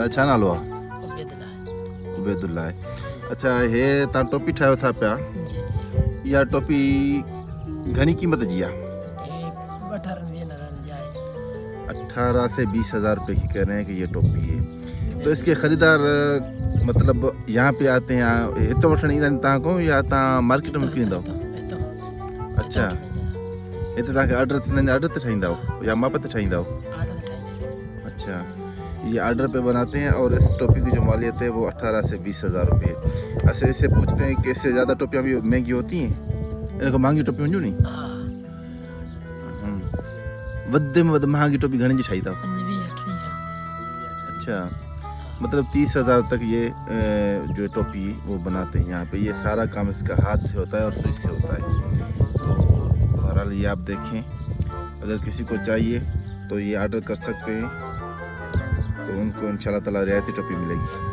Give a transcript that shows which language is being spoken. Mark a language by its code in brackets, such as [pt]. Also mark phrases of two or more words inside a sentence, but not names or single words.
[sd] अच्छा ना लो उबेदुल्ला है। अच्छा, हे ता टोपी ठायो था पिया, या टोपी घनी कीमत जी है? [ur] 18 سے 20 ہزار روپے کی کہہ رہے ہیں کہ یہ ٹوپی ہے. تو اس کے خریدار مطلب یہاں پہ آتے ہیں, [sd] हितो वठण ईंदा आहिनि तव्हां को या तव्हां मार्केट में विकिणींदा? अच्छा, हिते तव्हांखे ऑर्डर थींदा, ऑर्डर ते ठाहींदा या माप ते ठाहींदा? [ur] اچھا، یہ آرڈر پہ بناتے ہیں اور اس ٹوپی کی جو مالیت ہے وہ 18 سے 20 ہزار روپے. ایسے اس سے پوچھتے ہیں کہ اس سے زیادہ ٹوپیاں بھی مہنگی ہوتی ہیں? ان کو مہنگی [sd] टोपी हुंदियूं नी? वधि में वधि महांगी टोपी घणी जी ठाहींदा? [ur] اچھا، مطلب 30 ہزار تک یہ جو ٹوپی وہ بناتے ہیں یہاں پہ. یہ سارا کام اس کا ہاتھ سے ہوتا ہے اور سوئی سے ہوتا ہے۔ تو بہرحال یہ آپ دیکھیں، اگر کسی کو چاہیے تو یہ آرڈر کر سکتے ہیں، تو ان کو ان شاء اللہ تعالیٰ رعایتی ٹوپی ملے گی.